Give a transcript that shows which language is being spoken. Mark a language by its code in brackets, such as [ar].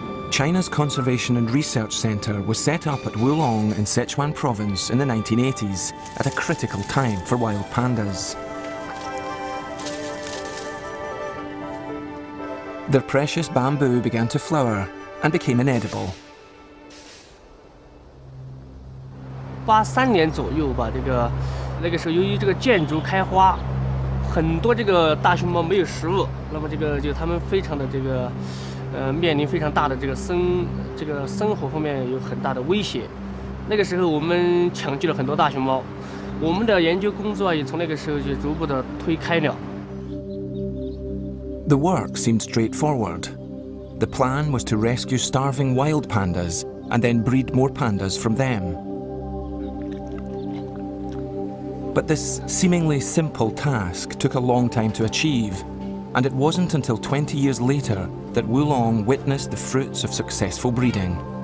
[en] China's Conservation and Research Centre was set up at Wulong in Sichuan province in the 1980s at a critical time for wild pandas. Their precious bamboo began to flower and became inedible. [zh] 83年左右吧，那个时候由于这个建筑开花，很多这个大熊猫没有食物，那么就它们非常的面临非常大的这个生活方面有很大的威胁。那个时候我们抢救了很多大熊猫，我们的研究工作也从那个时候就逐步的推开了。 [en] The work seemed straightforward. The plan was to rescue starving wild pandas and then breed more pandas from them. But this seemingly simple task took a long time to achieve, and it wasn't until 20 years later that Wulong witnessed the fruits of successful breeding.